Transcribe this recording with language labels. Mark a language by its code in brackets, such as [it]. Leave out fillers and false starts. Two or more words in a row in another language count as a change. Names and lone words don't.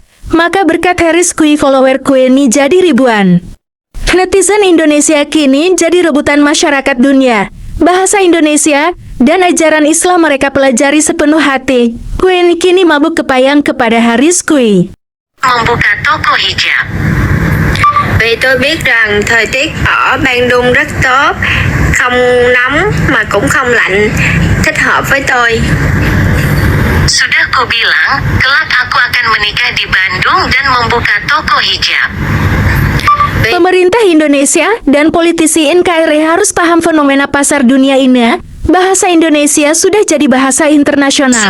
[id] Maka berkat Haris Kui, follower Kueni jadi ribuan. Netizen Indonesia kini jadi rebutan masyarakat dunia. Bahasa Indonesia dan ajaran Islam mereka pelajari sepenuh hati. Queenie kini mabuk kepayang kepada Harris Kui. Membuka toko hijab. [vi] Vì tôi biết rằng thời tiết ở Bandung rất tốt, không nóng mà cũng không lạnh, thích hợp với tôi. [id] Sudah ku bilang, kelak aku akan menikah di Bandung dan membuka toko hijab. Pemerintah Indonesia dan politisi NKRI harus paham fenomena pasar dunia ini. Bahasa Indonesia sudah jadi bahasa internasional.